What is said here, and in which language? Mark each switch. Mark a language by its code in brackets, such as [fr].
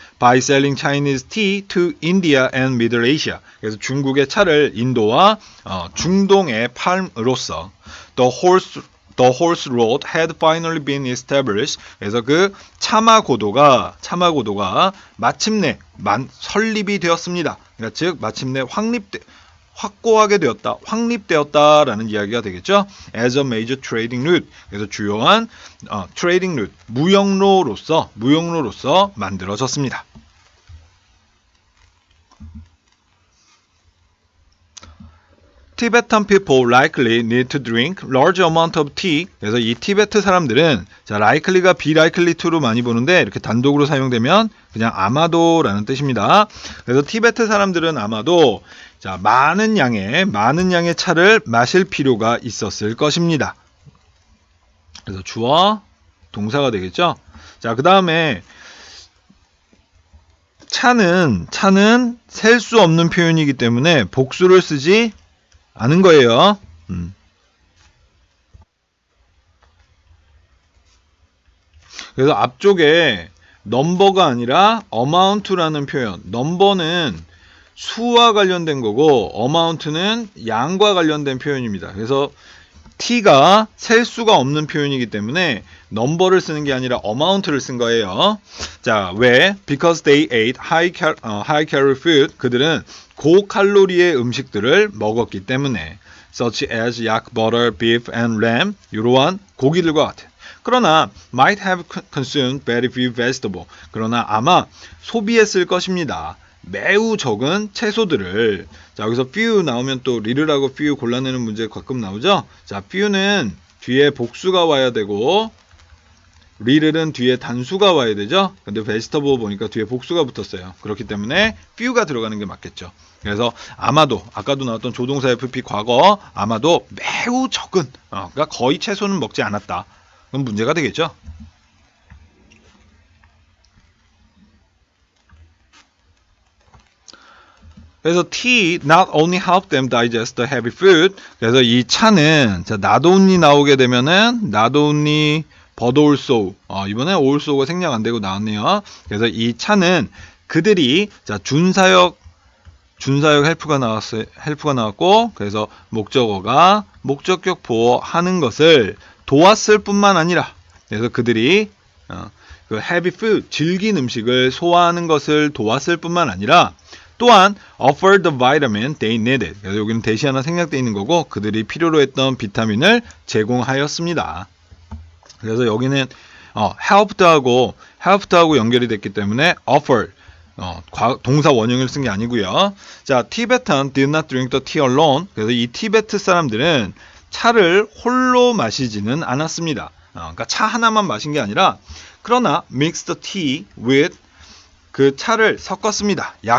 [en] By selling Chinese tea to India and Middle Asia. [ko] 그래서 중국의 차를 인도와 중동에 팔음으로써 the [en] the horse road had finally been established. [ko] 그래서 그 차마고도가 마침내 설립이 되었습니다. 그러니까 즉 마침내 확고하게 되었다, 확립되었다라는 이야기가 되겠죠. [en] As a major trading route. [ko] 그래서 주요한 trading route, 무역로로서 만들어졌습니다. [en] Tibetan people likely need to drink large amount of tea. [ko] 그래서 이 티베트 사람들은 자, likely가 be likely to로 많이 보는데 이렇게 단독으로 사용되면 그냥 아마도라는 뜻입니다. 그래서 티베트 사람들은 아마도 자, 많은 양의 차를 마실 필요가 있었을 것입니다. 그래서 주어 동사가 되겠죠. 자, 그다음에 차는 셀 수 없는 표현이기 때문에 복수를 쓰지 않은 거예요. 그래서 앞쪽에 넘버가 아니라 amount라는 표현. 넘버는 수와 관련된 거고 amount는 양과 관련된 표현입니다. 그래서 t가 셀 수가 없는 표현이기 때문에 넘버를 쓰는 게 아니라 amount를 쓴 거예요. 자, 왜? [en] Because they ate high calorie food. [ko] 그들은 고칼로리의 음식들을 먹었기 때문에 [en] such as yak, butter, beef, and lamb. [ko] 이러한 고기들과 같은. [en] 그러나 might have consumed very few vegetables. [ko] 그러나 아마 소비했을 것입니다. 매우 적은 채소들을. 자, 여기서 few 나오면 또 little하고 few 골라내는 문제 가끔 나오죠. 자, few는 뒤에 복수가 와야 되고 little은 뒤에 단수가 와야 되죠. 근데 vegetable 보니까 뒤에 복수가 붙었어요. 그렇기 때문에 few가 들어가는 게 맞겠죠. 그래서 아마도 아까도 나왔던 조동사 FP 과거 아마도 매우 적은 그러니까 거의 채소는 먹지 않았다. 그럼 문제가 되겠죠. [en] 그래서 tea not only help them digest the heavy food. [ko] 그래서 이 차는 자, not only 나오게 되면은 not only but also 이번에 also가 생략 안 되고 나왔네요. 그래서 이 차는 그들이 자, 준사역 헬프가 나왔고 그래서 목적어가 목적격 보호하는 것을 도왔을 뿐만 아니라 그래서 그들이 그 heavy food 질긴 음식을 소화하는 것을 도왔을 뿐만 아니라 또한 [en] offered the vitamin they needed. [ko] 그래서 여기는 대시 하나 생략되어 있는 거고 그들이 필요로 했던 비타민을 제공하였습니다. 그래서 여기는 helped하고 연결이 됐기 때문에 offered 동사 원형을 쓴 게 아니고요. [en] 자, Tibetan did not drink the tea alone. [ko] 그래서 이 티베트 사람들은 차를 홀로 마시지는 않았습니다. 그러니까 차 하나만 마신 게 아니라 그러나 [en] mixed the tea with [ko] 그 차를 섞었습니다.